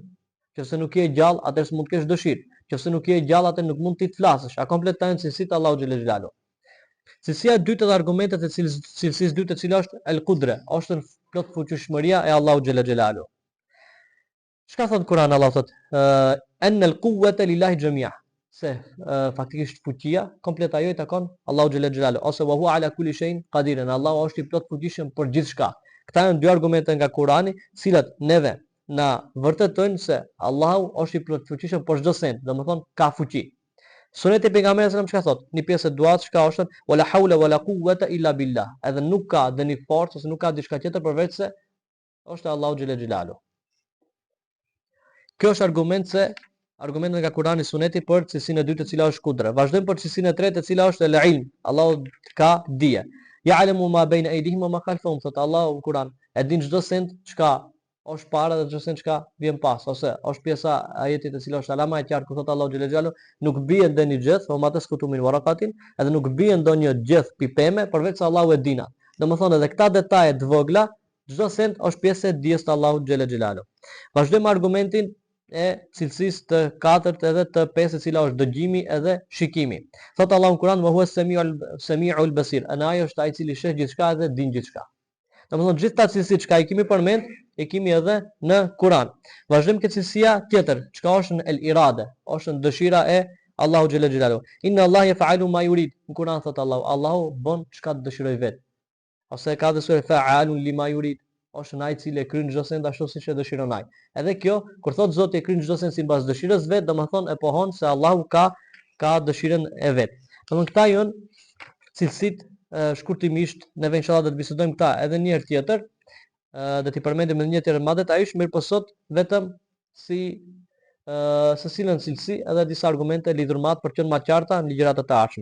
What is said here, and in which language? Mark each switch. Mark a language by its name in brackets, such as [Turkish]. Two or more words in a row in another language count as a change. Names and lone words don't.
[Albanian] Nëse nuk je i gjallë, atë s'mund të kesh dëshirë. Nëse nuk je i gjallë, atë nuk mund të flasësh. A kompletojnë cilësitë Allahu [Arabic] جل جلاله. [Albanian] Cilësia e dytë e argumentet e cilësisë dytë e cila është [Arabic] القدرة, [Albanian] është plot fuqishmëria e Allahu [Arabic] جل جلاله. [Albanian] Çka thot Kur'ani? Allah thot [Arabic] أن القوة لله جميعا. [Albanian] Se faktikisht fuqia komplet ajo i takon Allahu [Arabic] جل جلاله, [Albanian] ose [Arabic] وهو على كل شيء قدير. [Albanian] Allahu është i plot fuqishëm për gjithçka. Këta janë dy argumente nga Kurani, të cilat neve na vërtetojnë se Allahu është i plot fuqishëm për çdo send, domethënë ka fuqi. Suneti e pejgamberit [Arabic] صلى الله عليه وسلم [Albanian] çka thot? Një pjesë e duat çka është [Arabic] ولا حول ولا قوة إلا بالله. [Albanian] Edhe nuk ka dëni forcë ose nuk ka diçka tjetër përveç se është Allahu [Arabic] جل جلاله. [Albanian] Kjo është argumentet nga Kurani Suneti për cilësinë e dytë e cila është kudra. Vazhdojmë për cilësinë e tretë e cila është [Arabic] العلم. [Albanian] Allahu ka dije. [Arabic] يعلم ما بين أيديهم وما خلفهم. [Albanian] Thot Allahu në Kur'an, e din çdo send çka është para dhe çdo send çka vjen pas, ose është pjesa ajetit e cila është alama e qartë ku thot Allahu [Arabic] جل جلاله, [Albanian] nuk bie ndonjë gjë, [Arabic] وما تسقط من ورقة, [Albanian] edhe nuk bie ndonjë gjë pipeme përveç se Allahu e dina. Domethënë edhe këta detaje të vogla, çdo send është pjesë e dijes të Allahut [Arabic] جل جلاله. [Albanian] Vazhdojmë argumentin e cilësisë të katërt edhe të pesë e cila është dëgjimi edhe shikimi. Thot Allahu në Kur'an [Arabic] وهو السميع البصير. [Albanian] Ai është ai i cili sheh gjithçka dhe din gjithçka. Domethënë gjithë ta cilësitë çka i kemi përmend, e kemi edhe në Kur'an. Vazhdojmë ke cilësia tjetër, çka është në [Arabic] الإرادة, [Albanian] është në dëshira e Allahu [Arabic] جل جلاله. إن الله يفعل ما يريد. [Albanian] Në Kur'an thot Allahu bën çka dëshiroj vet. Ose ka dhe sura [Arabic] فعال لما يريد. [Albanian] Është ai i cili e kryen çdo send ashtu siç e dëshiron ai. Edhe kjo, kur thot Zoti e kryen çdo send sipas dëshirës vet, domethënë e pohon se Allahu ka dëshirën e vet. Domethënë këta janë cilësitë shkurtimisht, neve inshallah do të bisedojmë këta edhe një herë tjetër, do t'i përmendim edhe një tjetër më detajisht, mirë po sot vetëm si se cilën cilësi edhe disa argumente lidhur me atë për të qenë më qarta në ligjëratat e ardhshme.